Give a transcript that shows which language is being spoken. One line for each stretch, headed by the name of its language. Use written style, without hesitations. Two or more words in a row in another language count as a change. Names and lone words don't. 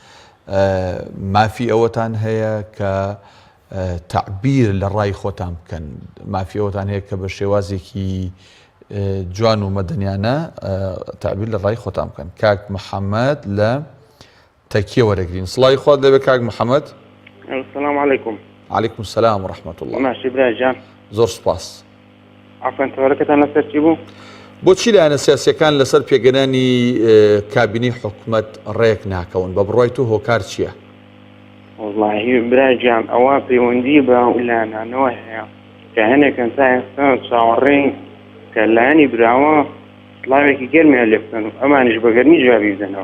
Central Kurdish: مافی ئەوەتان هەیە کە تعبیر لە ڕای خۆتان بکەن مافی ئەوەتان هەیە کە بە شێوازێکی جوان و مەدەنیانە تعبیر لە ڕای خۆتان بکەن کاک محەممەد لە تەکیە وەرەگرین سڵای خۆت لەبێ کاک محەممەد
Arabic: السلام عليكم. عليكم السلام ورحمة الله.
Central Kurdish: ماشي براجان. زۆر سپاس. عفوا تەوەرەکەتان لەسەر چی بوو؟ بۆچی لایەنە سیاسیەکان لەسەر پێگەێنانی کابینی حکومەت ڕێک ناکەون بە بڕای تو هۆکار چییە؟ والله براجان ئەوە پەیوەندی بە لایەنانەوە هەیە کە هەنێکن تا ئێستا چاوەڕێی کە لایەنی براوە سڵاوێکی گەرمیان لێ بکەن و ئەمانیش بە گەرمی جوابی بدەنەوە.